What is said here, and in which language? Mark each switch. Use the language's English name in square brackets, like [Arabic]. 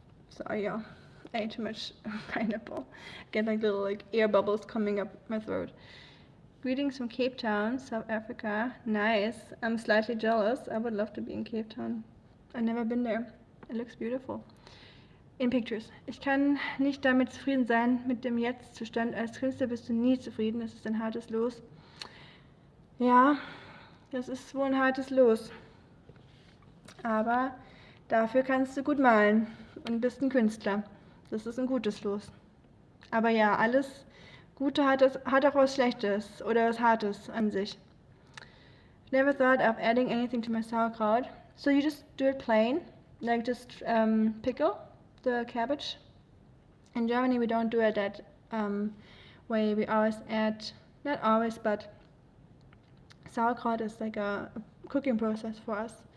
[English] Sorry, y'all. I ate too much pineapple. Get like little air bubbles coming up my throat. Greetings from Cape Town, South Africa. Nice. I'm slightly jealous. I would love to be in Cape Town. I've never been there. It looks beautiful. In pictures. [German] Ich kann nicht damit zufrieden sein, mit dem Jetzt-Zustand. Als Künstler bist du nie zufrieden. Das ist ein hartes Los. Ja, das ist wohl ein hartes Los. Aber dafür kannst du gut malen und bist ein Künstler. Das ist ein gutes Los. Aber ja, alles Gute hat auch was Schlechtes oder was Hartes an sich. [English] Never thought of adding anything to my sauerkraut. So you just do it plain, like just pickle the cabbage. In Germany we don't do it that way. We always add, not always, but sauerkraut is like a cooking process for us.